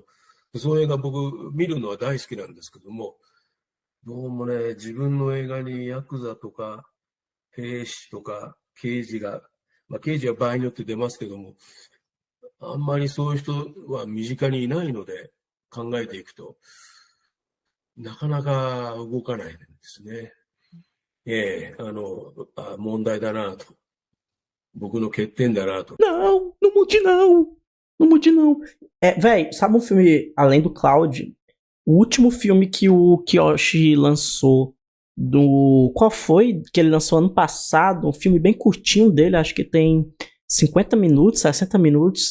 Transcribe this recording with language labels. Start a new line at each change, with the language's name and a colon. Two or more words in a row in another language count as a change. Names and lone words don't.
Japanese: そういう映画僕見るのは大好きなんですけども、どうもね、自分の映画にヤクザとか兵士とか刑事が、まあ刑事は場合によって出ますけども、あんまりそういう人は身近にいないので考えていくと、なかなか動かないんですね。問題だなと。僕の欠点だなと。
Portuguese: Não, não mude não. Não mude não. Véi, sabe um filme além do Cloud? O último filme que o Kiyoshi lançou qual foi? Que ele lançou ano passado, um filme bem curtinho dele, acho que tem 50 minutos, 60 minutos.